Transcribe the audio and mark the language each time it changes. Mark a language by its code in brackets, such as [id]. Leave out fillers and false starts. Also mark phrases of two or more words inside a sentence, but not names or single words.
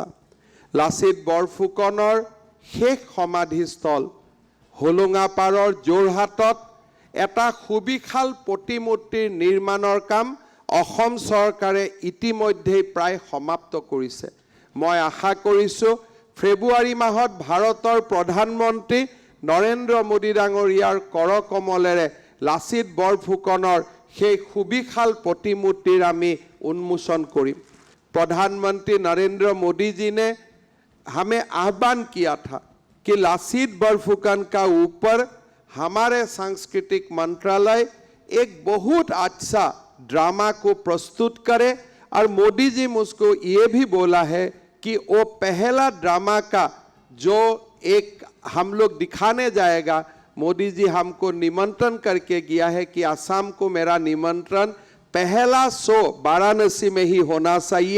[as] লাচিত বৰফুকনৰ শেষ সমাধিস্থল হুলুঙাপাৰৰ যোৰহাটত এটা সুবিশাল প্ৰতিমূৰ্তিৰ নিৰ্মাণৰ কাম অসম চৰকাৰে ইতিমধ্যে প্ৰায় সমাপ্ত কৰিছে। মই আশা কৰিছোঁ ফেব্ৰুৱাৰী মাহত ভাৰতৰ প্ৰধানমন্ত্ৰী নৰেন্দ্ৰ মোদী ডাঙৰীয়াৰ কৰকমলেৰে লাচিত বৰফুকনৰ সেই সুবিশাল প্ৰতিমূৰ্তিৰ আমি উন্মোচন কৰিম। [hi] प्रधानमंत्री नरेंद्र मोदी जी ने हमें आह्वान किया था कि लासित बरफुकन का ऊपर हमारे सांस्कृतिक मंत्रालय एक बहुत अच्छा ड्रामा को प्रस्तुत करे, और मोदी जी मुझको ये भी बोला है कि वो पहला ड्रामा का जो एक हम लोग दिखाने जाएगा, मोदी जी हमको निमंत्रण करके गया है कि असम को मेरा निमंत्रण, पहला शो वाराणसी में ही होना चाहिए।